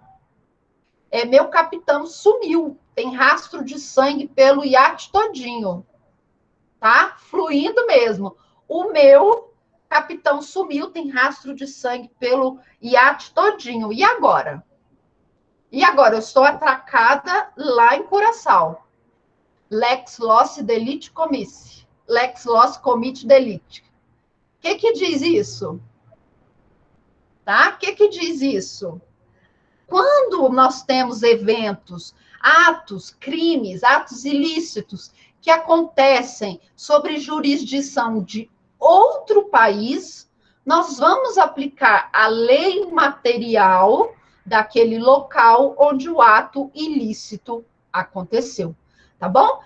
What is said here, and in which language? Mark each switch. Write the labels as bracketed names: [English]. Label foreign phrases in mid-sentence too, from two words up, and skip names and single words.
[Portuguese] Meu capitão sumiu, tem rastro de sangue pelo iate todinho, tá? Fluindo mesmo. O meu capitão sumiu, tem rastro de sangue pelo iate todinho. E agora? E agora? Eu estou atracada lá em Curaçao. [Latin] Lex loci delicti commissi. Lex loci committe delicti. [Portuguese] O que diz isso? Tá? O que diz isso? Quando nós temos eventos, atos, crimes, atos ilícitos que acontecem sobre jurisdição de outro país, nós vamos aplicar a lei material daquele local onde o ato ilícito aconteceu, tá bom?